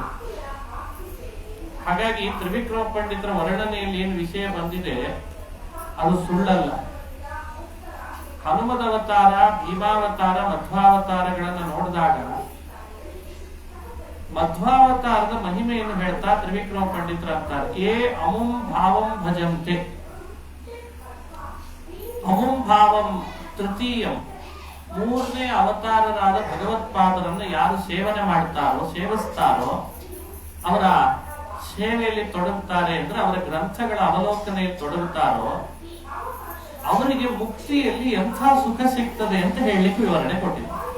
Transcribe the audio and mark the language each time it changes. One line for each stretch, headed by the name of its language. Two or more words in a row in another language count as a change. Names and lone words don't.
Kannada: ಹಾಗಾಗಿ ತ್ರಿವಿಕ್ರಮ ಪಂಡಿತರ ವರ್ಣನೆಯಲ್ಲಿ ಏನು ವಿಷಯ ಬಂದಿದೆ ಅದು ಸುಳ್ಳಲ್ಲ. ಹನುಮದವತಾರ, ಭೀಮಾವತಾರ, ಮಧ್ವಾವತಾರಗಳನ್ನು ನೋಡಿದಾಗ ಮಧ್ವಾವತಾರದ ಮಹಿಮೆಯನ್ನು ಹೇಳ್ತಾ ತ್ರಿವಿಕ್ರಮ ಪಂಡಿತರು ಅಂತಾರೆ,
Sanskrit: ಏ ಅಮುಂ ಭಾವಂ ಭಜಂತೆ. ಅಮುಂ ಭಾವಂ ತೃತೀಯಂ,
Kannada: 3ನೇ ಅವತಾರರಾದ ಭಗವತ್ಪಾದರನ್ನು ಯಾರು ಸೇವನೆ ಮಾಡ್ತಾರೋ, ಸೇವಿಸ್ತಾರೋ, ಅವರ ಸೇವೆಯಲ್ಲಿ ತೊಡಗುತ್ತಾರೆ ಅಂದ್ರೆ ಅವರ ಗ್ರಂಥಗಳ ಅವಲೋಕನೆಯಲ್ಲಿ ತೊಡಗುತ್ತಾರೋ ಅವರಿಗೆ ಮುಕ್ತಿಯಲ್ಲಿ ಎಂಥ ಸುಖ ಸಿಗ್ತದೆ ಅಂತ ಹೇಳಲಿಕ್ಕೆ ವಿವರಣೆ ಕೊಟ್ಟಿದ್ದಾರೆ.